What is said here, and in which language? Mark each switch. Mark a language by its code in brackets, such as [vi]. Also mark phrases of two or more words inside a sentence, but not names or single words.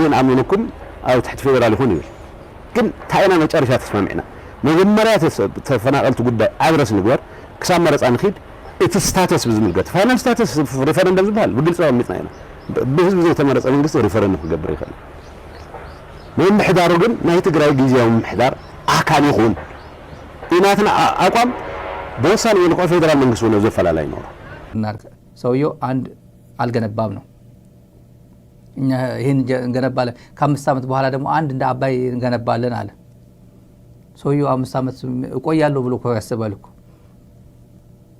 [ti] ንኣምንኩም ኣብ ትሕቲ ፌደራል ይኹን ይብል ግን እንታይ ኢና መጨረሻ ተስማሚዕና መጀመርያ ተፈናቐልቲ ጉዳይ ኣድረስ ንግበር ክሳብ መረፃ ንኺድ እቲ ስታተስ ብዝምልከት ፋይናል ስታተስ ሪፈረንደም ዝበሃል ብግልፂ ኣቐሚጥና ኢና ብህዝቢ ዘይተመረፀ መንግስቲ ሪፈረንደም ክገብር ይኽእል ምምሕዳሩ ግን ናይ ትግራይ ግዝያዊ ምምሕዳር ኣካል ይኹን ኢናትና [am] አቋም በወሳኔ የልቆ ፌደራል መንግስት ሆነ ዘፈላላይ ነው ሰውየው አንድ አልገነባም ነው እኛ ይሄን እንገነባለን ከ5 ዓመት በኋላ ደግሞ አንድ እንደ አባይ እንገነባለን አለ ሰውየው 5 ዓመት እቆያለሁ ብሎ ያሰባል እኮ